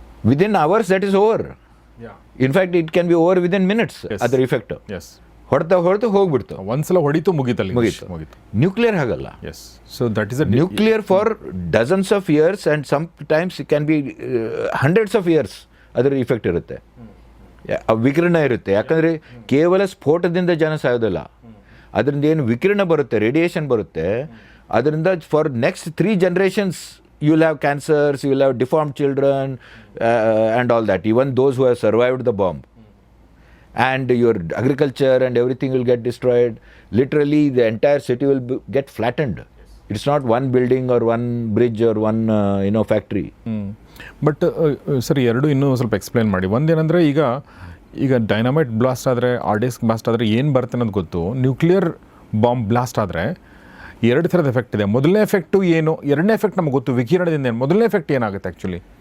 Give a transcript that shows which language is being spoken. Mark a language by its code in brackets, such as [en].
[en] Within hours that is over. In fact it can be over within minutes. [kn] ಅದರ effect ಹೊಡೆತು ಹೋಗ್ಬಿಡ್ತು. ಒಂದ್ಸಲ ಹೊಡಿತು, ಮುಗೀತು. Nuclear ಹಾಗಲ್ಲ. [en] so that is nuclear for dozens of years and some times it can be hundreds of years [kn] ಅದರ effect ಇರುತ್ತೆ, ವಿಕಿರಣ ಇರುತ್ತೆ. ಯಾಕಂದರೆ ಕೇವಲ ಸ್ಫೋಟದಿಂದ ಜನ ಸಾಯೋದಿಲ್ಲ, ಅದರಿಂದ ಏನು ವಿಕಿರಣ ಬರುತ್ತೆ, ರೇಡಿಯೇಷನ್ ಬರುತ್ತೆ, ಅದರಿಂದ [en] For next 3 generations you will have cancers, you will have deformed children and all that, even those who have survived the bomb. And your agriculture and everything will get destroyed. Literally the entire city will get flattened. It's not one building or one bridge or one factory. [kn] But ಸರಿ, ಎರಡು ಇನ್ನೂ ಸ್ವಲ್ಪ explain ಮಾಡಿ. ಒಂದೇನಂದರೆ, ಈಗ dynamite blast ಆದರೆ, RDX blast ಆದರೆ ಏನು ಬರುತ್ತೆ ಅನ್ನೋದು ಗೊತ್ತು. ನ್ಯೂಕ್ಲಿಯರ್ ಬಾಂಬ್ ಬ್ಲಾಸ್ಟ್ ಆದರೆ ಎರಡು ಥರದ ಎಫೆಕ್ಟ್ ಇದೆ. ಮೊದಲನೇ ಎಫೆಕ್ಟು ಏನು, ಎರಡನೇ ಎಫೆಕ್ಟ್ ನಮ್ಗೆ ಗೊತ್ತು ವಿಕಿರಣದಿಂದ. ಮೊದಲನೇ ಎಫೆಕ್ಟ್ ಏನಾಗುತ್ತೆ ಆ್ಯಕ್ಚುಲಿ?